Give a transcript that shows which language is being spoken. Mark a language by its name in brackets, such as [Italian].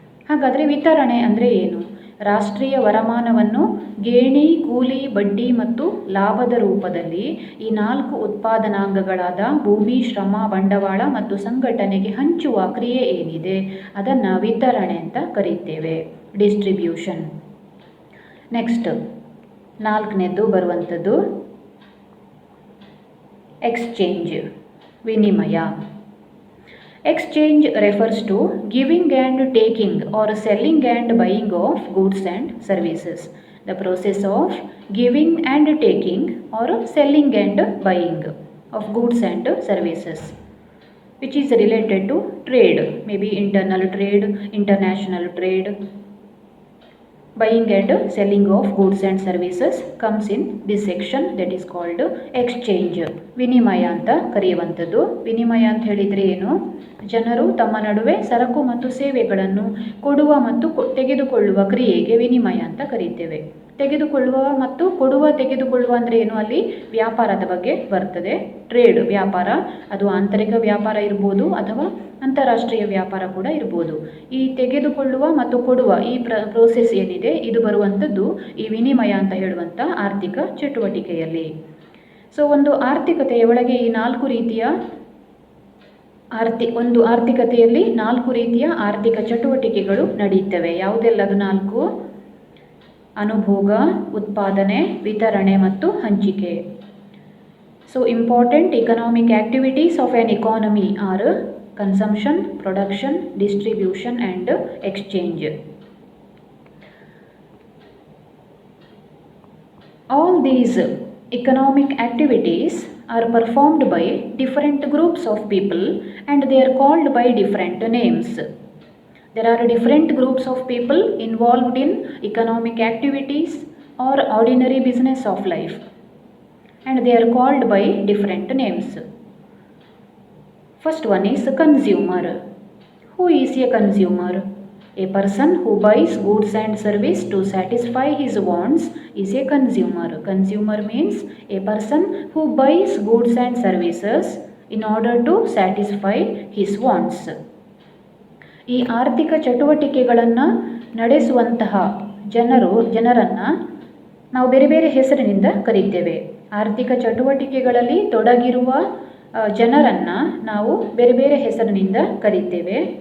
[Kannada] ಹಾಗಾದರೆ ವಿತರಣೆ ಅಂದರೆ ಏನು? ರಾಷ್ಟ್ರೀಯ ವರಮಾನವನ್ನು ಗೇಣಿ, ಕೂಲಿ, ಬಡ್ಡಿ ಮತ್ತು ಲಾಭದ ರೂಪದಲ್ಲಿ ಈ 4 ಉತ್ಪಾದನಾಂಗಗಳಾದ ಭೂಮಿ, ಶ್ರಮ, ಬಂಡವಾಳ ಮತ್ತು ಸಂಘಟನೆಗೆ ಹಂಚುವ ಕ್ರಿಯೆ ಏನಿದೆ ಅದನ್ನು ವಿತರಣೆ ಅಂತ ಕರೀತೇವೆ, ಡಿಸ್ಟ್ರಿಬ್ಯೂಷನ್. ನೆಕ್ಸ್ಟ್ 4ನೇದು ಬರುವಂಥದ್ದು ಎಕ್ಸ್ಚೇಂಜ್, ವಿನಿಮಯ. [English] Exchange refers to giving and taking or selling and buying of goods and services. The process of giving and taking or selling and buying. of goods and services, which is related to trade, maybe internal trade, international trade. Buying and selling of goods and services comes in this section, that is called exchange. [Kannada] ವಿನಿಮಯ ಅಂತ ಕರೆಯುವಂಥದ್ದು. ವಿನಿಮಯ ಅಂತ ಹೇಳಿದರೆ ಏನು? ಜನರು ತಮ್ಮ ನಡುವೆ ಸರಕು ಮತ್ತು ಸೇವೆಗಳನ್ನು ಕೊಡುವ ಮತ್ತು ತೆಗೆದುಕೊಳ್ಳುವ ಕ್ರಿಯೆಗೆ ವಿನಿಮಯ ಅಂತ ಕರೀತೇವೆ. ತೆಗೆದುಕೊಳ್ಳುವ ಮತ್ತು ತೆಗೆದುಕೊಳ್ಳುವ ಅಂದರೆ ಏನು? ಅಲ್ಲಿ ವ್ಯಾಪಾರದ ಬಗ್ಗೆ ಬರ್ತದೆ. ಟ್ರೇಡ್ ವ್ಯಾಪಾರ, ಅದು ಆಂತರಿಕ ವ್ಯಾಪಾರ ಇರ್ಬೋದು ಅಥವಾ ಅಂತಾರಾಷ್ಟ್ರೀಯ ವ್ಯಾಪಾರ ಕೂಡ ಇರ್ಬೋದು. ಈ ತೆಗೆದುಕೊಳ್ಳುವ ಮತ್ತು ಕೊಡುವ ಈ ಪ್ರೋಸೆಸ್ ಏನಿದೆ, ಇದು ಬರುವಂಥದ್ದು ಈ ವಿನಿಮಯ ಅಂತ ಹೇಳುವಂಥ ಆರ್ಥಿಕ ಚಟುವಟಿಕೆಯಲ್ಲಿ. ಸೊ ಒಂದು ಆರ್ಥಿಕತೆಯ ಒಳಗೆ ಈ ನಾಲ್ಕು ರೀತಿಯ ಒಂದು ಆರ್ಥಿಕತೆಯಲ್ಲಿ 4 ರೀತಿಯ ಆರ್ಥಿಕ ಚಟುವಟಿಕೆಗಳು ನಡೆಯುತ್ತವೆ. ಯಾವುದೆಲ್ಲ ಅದು 4? ಅನುಭೋಗ, ಉತ್ಪಾದನೆ, ವಿತರಣೆ ಮತ್ತು ಹಂಚಿಕೆ. [English] So important economic activities of an economy are consumption, production, distribution and exchange. All these economic activities are performed by different groups of people and they are called by different names. There are different groups of people involved in economic activities or ordinary business of life and they are called by different names. First one is consumer. Who is a consumer? A person who buys goods and service to satisfy his wants is a consumer. Consumer means a person who buys goods and services in order to satisfy his wants. [Kannada] ಈ ಆರ್ಥಿಕ ಚಟುವಟಿಕೆಗಳನ್ನು ನಡೆಸುವಂತಹ ಜನರನ್ನು ನಾವು ಬೇರೆ ಬೇರೆ ಹೆಸರಿನಿಂದ ಕರೀತೇವೆ. ಆರ್ಥಿಕ ಚಟುವಟಿಕೆಗಳಲ್ಲಿ ತೊಡಗಿರುವ ಜನರನ್ನು ನಾವು ಬೇರೆ ಬೇರೆ ಹೆಸರಿನಿಂದ ಕರೀತೇವೆ.